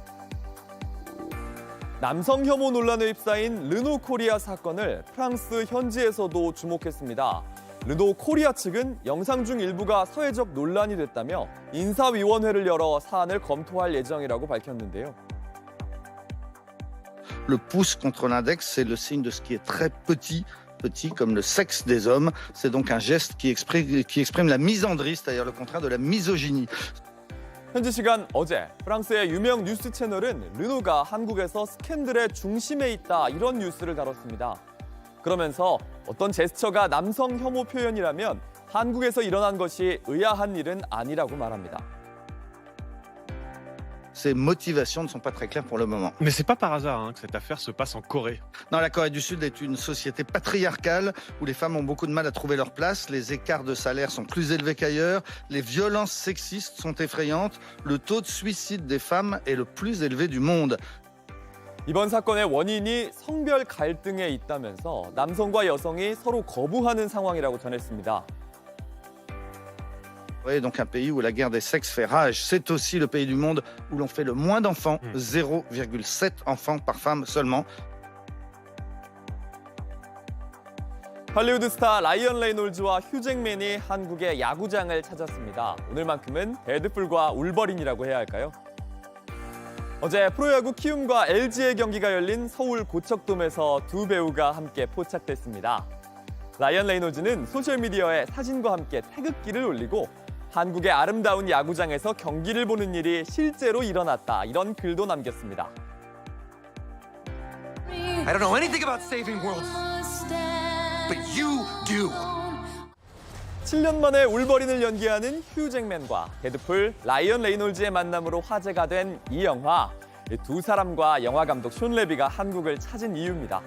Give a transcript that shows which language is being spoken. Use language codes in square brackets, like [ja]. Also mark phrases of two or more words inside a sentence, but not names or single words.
[ko] 남성 혐오 논란에 휩싸인 르노 코리아 사건을 프랑스 현지에서도 주목했습니다. 르노 코리아 측은 영상 중 일부가 사회적 논란이 됐다며 인사위원회를 열어 사안을 검토할 예정이라고 밝혔는데요. [fr] Le pouce contre l'index, c'est le signe de ce qui est très petit comme le sexe des hommes. C'est donc un geste qui exprime la misandrie, c'est-à-dire le contraire de la misogynie. [ko] 현지 시간 어제 프랑스의 유명 뉴스 채널은 르노가 한국에서 스캔들의 중심에 있다 이런 뉴스를 다뤘습니다. 그러면서 어떤 제스처가 남성 혐오 표현이라면 한국에서 일어난 것이 의아한 일은 아니라고 말합니다. [fr] Ses motivations ne sont pas très claires pour le moment. Mais c'est pas par hasard que cette affaire se passe en Corée. Non, la Corée du Sud est une société patriarcale où les femmes ont beaucoup de mal à trouver leur place, les écarts de salaire sont plus élevés qu'ailleurs, les violences sexistes sont effrayantes, le taux de suicide des femmes est le plus élevé du monde. [ko] 이번 사건의 원인이 성별 갈등에 있다면서 남성과 여성이 서로 거부하는 상황이라고 전했습니다. [fr] Oui, donc un pays où la guerre des sexes fait rage. C'est aussi le pays du monde où l'on fait le moins d'enfants, 0,7 enfants par femme seulement. [ko] 할리우드 스타 라이언 레이놀즈와 휴 잭맨이 한국의 야구장을 찾았습니다. 오늘만큼은 데드풀과 울버린이라고 해야 할까요? 어제 프로야구 키움과 LG의 경기가 열린 서울 고척돔에서 두 배우가 함께 포착됐습니다. 라이언 레이놀즈는 소셜미디어에 사진과 함께 태극기를 올리고 한국의 아름다운 야구장에서 경기를 보는 일이 실제로 일어났다, 이런 글도 남겼습니다. [en] I don't know anything about saving worlds, but you do. [ko] 7년 만에 울버린을 연기하는 휴 잭맨과 데드풀 라이언 레이놀즈의 만남으로 화제가 된 이 영화. 두 사람과 영화 감독 숀 레비가 한국을 찾은 이유입니다.